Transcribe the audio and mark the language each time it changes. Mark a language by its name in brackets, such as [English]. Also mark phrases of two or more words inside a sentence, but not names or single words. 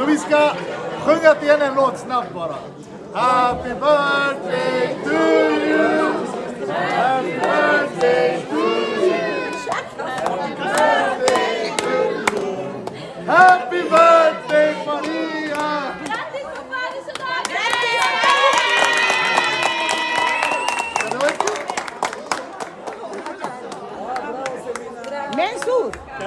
[Swedish] ska sjunga till en låt snabbt bara. [English] Happy birthday to you. Happy birthday to you. Happy birthday Maria. Mensur!